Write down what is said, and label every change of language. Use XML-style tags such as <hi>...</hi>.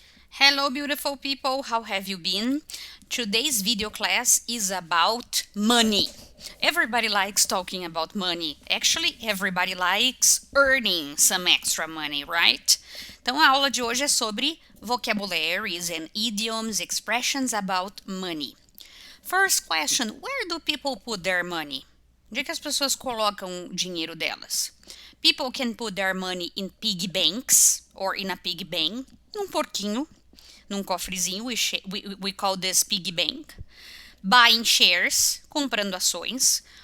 <en>Hello beautiful people, how have you been? Today's video class is about money. Everybody likes talking about money. Actually, everybody likes earning some extra money, right?</en> <pt>Então a aula de hoje é sobre</pt> <en>vocabularies and idioms, expressions about money. First question, where do people put their money?</en> <pt>Onde é que as pessoas colocam o dinheiro delas?</pt> <en>People can put their money in piggy banks or in a piggy bank,</en> <pt>num porquinho, num cofrezinho,</pt> <en>we call this piggy bank. Buying shares,</en> <pt>comprando ações.</pt>